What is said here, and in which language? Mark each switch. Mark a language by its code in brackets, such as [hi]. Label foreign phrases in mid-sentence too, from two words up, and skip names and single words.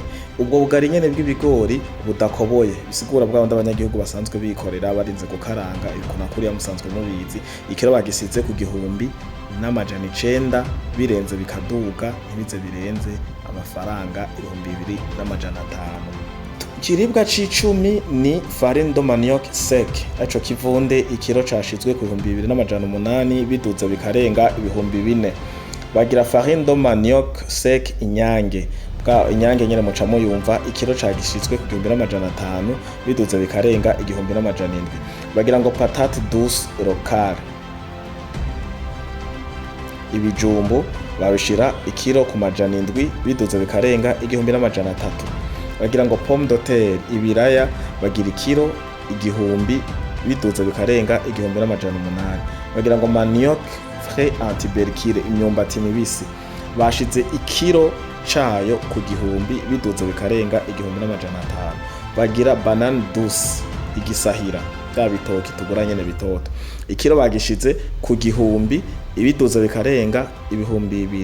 [rn] Ubwo bugari nyene bw'ibigori budakoboye bisigura bwa abanyagihugu basanzwe bikorera barinze gukaranga ibikona kuriya musanzwe mubizi, ikiro bagisize ku 1,900, birenze bikaduga ntibize birenze amafaranga 2,500. Ikiribwa c'icumi ni [fr] farine de manioc sec, [rn] aco kivunde ikiro cashizwe ku 2,800, biduze bikarenga 4,000. Bagira [fr] farine de manioc sec [rn] inyange, bwa inyange nyene muca muyumva, ikiro cagishizwe ku 1,500, biduze bikarenga 1,700. Bagira ngo [fr] patate douce locale, [rn] ibijumbu babishira ikiro ku 700, biduze bikarenga 1,300. Bagira ngo [fr] pomme de terre, [rn] ibiraya bagira ikiro 1,000, biduze bikarenga 1,800. Bagira ngo [fr] manioc frais [rn] antiberkile, imyumbati mibisi, bashize ikiro cayo ku 1,000, biduze bikarenga 1,500. Bagira [fr] banane douce, [rn] igisahira bya bitoki tugura nyene bitoto, ikiro bagishize ku 1,000, ibiduze bikarenga 2,000.